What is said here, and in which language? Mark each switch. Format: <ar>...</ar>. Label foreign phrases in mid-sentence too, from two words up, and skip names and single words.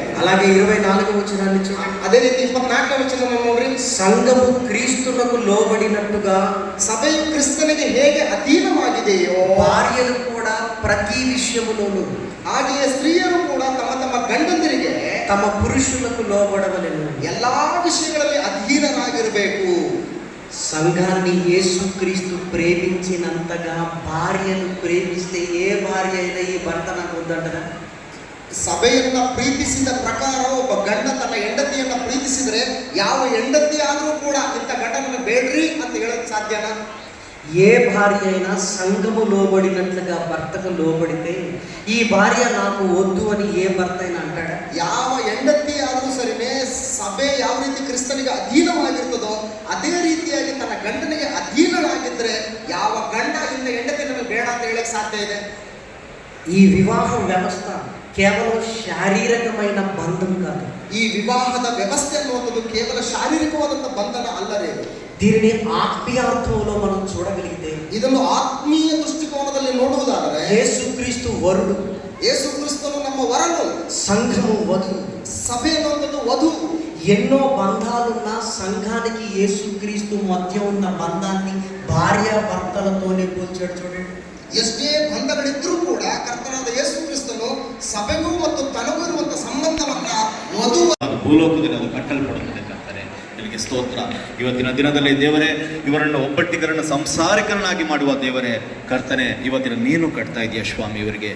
<te>అలాగే 24వ వచనాన్ని చూడండి.</te> <kn>ಅದೇ ರೀತಿ 24ನೇ ವಚನ ನೋಡ್ರಿ.</kn> <te>సంఘము క్రీస్తునకు లోబడినట్టుగా</te> <kn>ಸಭೆಯು ಕ್ರಿಸ್ತನಿಗೆ ಹೇಗೆ ಅಧೀನವಾಗಿದೆಯೋ</kn> <te>భార్యలు కూడా ప్రతి విషయములోనూ</te> <kn>ಹಾಗೆಯೇ ಸ್ತ್ರೀಯರು ಕೂಡ ತಮ್ಮ ತಮ್ಮ ಗಂಡಂದಿರಿಗೆ</kn> <te>తమ పురుషులకు లోబడవలెను.</te> <kn>ಎಲ್ಲಾ విషಯಗಳಲ್ಲಿ ಅಧೀನರಾಗಿರಬೇಕು.</kn> <te>సంఘాన్ని యేసుక్రీస్తు ప్రేమించినంతగా భార్యను ప్రేమిస్తే ఏ భార్య అయినా ఈ భర్త నాకు వద్దంటదా?</te> <kn>ಸಭೆಯನ್ನ ಪ್ರೀತಿಸಿದ ಪ್ರಕಾರ ಒಬ್ಬ ಗಂಡ ತನ್ನ ಹೆಂಡತಿಯನ್ನ ಪ್ರೀತಿಸಿದ್ರೆ ಯಾವ ಹೆಂಡತಿ ಆದ್ರೂ ಕೂಡ ಇಂಥ ಗಂಡನನ್ನ ಬೇಡ್ರಿ ಅಂತ ಹೇಳಕ್ ಸಾಧ್ಯನಾ?</kn> <te>ఏ భార్య అయినా సంఘము లోబడినట్లుగా భర్తకు లోబడితే ఈ భార్య నాకు వద్దు అని ఏ భర్త అయినా అంటాడా?</te> <kn>ಯಾವ ಹೆಂಡತಿ ಆದ್ರೂ ಸರಿನೇ ಸಭೆ ಯಾವ ರೀತಿ ಕ್ರಿಸ್ತನಿಗೆ ಅಧೀನವಾಗಿರ್ತದೋ ಅದೇ ರೀತಿಯಾಗಿ ತನ್ನ ಗಂಡನಿಗೆ ಅಧೀನರಾಗಿದ್ರೆ ಯಾವ ಗಂಡ ಇಂಥ ಹೆಂಡತಿ ನನಗೆ ಬೇಡ ಅಂತ ಹೇಳಕ್ ಸಾಧ್ಯ ಇದೆ?</kn> <te>ఈ వివాహ వ్యవస్థ కేవలం శారీరకమైన బంధం కాదు.</te> <kn>ಈ ವಿವಾಹದ ವ್ಯವಸ್ಥೆ ಅನ್ನುವಂಥದ್ದು ಕೇವಲ ಶಾರೀರಿಕವಾದಂಥ ಬಂಧನ ಅಲ್ಲರೇ.</kn> <te>దీనిని ఆత్మీయార్థంలో మనం చూడగలిగితే</te> <kn>ಇದನ್ನು ಆತ್ಮೀಯ ದೃಷ್ಟಿಕೋನದಲ್ಲಿ ನೋಡುವುದಾದರೆ</kn> <te>యేసుక్రీస్తు వరుడు,</te> <kn>ಯೇಸು ಕ್ರಿಸ್ತನು ನಮ್ಮ ವರನು,</kn> <te>సంఘము వధు.</te> <kn>ಸಭೆ ಅನ್ನುವಂಥದ್ದು ವಧು.</kn> <te>ఎన్నో బంధాలున్న సంఘానికి యేసుక్రీస్తు మధ్య ఉన్న బంధాన్ని భార్యాభర్తలతోనే పోల్చాడు చూడండి.</te> <kn>ಎಷ್ಟೇ ಬಂಧಗಳಿದ್ರೂ ಕೂಡ ಕರ್ತನಾದ ಯೇಸು ಕ್ರಿಸ್ತನು ಸಭೆಗೂ ಮತ್ತು ತನಗೂ ಇರುವಂತಹ ಸಂಬಂಧವನ್ನ ವಧು ಭೂಲೋಕದಲ್ಲಿ ಅದು ಕಟ್ಟಲ್ಪಡುತ್ತದೆ. ಕರ್ತನೆ ನಿನಗೆ ಸ್ತೋತ್ರ. ಇವತ್ತಿನ ದಿನದಲ್ಲಿ ದೇವರೇ ಇವರನ್ನು ಒಬ್ಬಟ್ಟಿಗರನ್ನು ಸಂಸಾರಿಕರನ್ನಾಗಿ ಮಾಡುವ ದೇವರೇ ಕರ್ತನೆ, ಇವತ್ತಿನ ನೀನು ಕಟ್ತಾ ಇದೆಯಾ ಸ್ವಾಮಿ ಇವರಿಗೆ.</kn>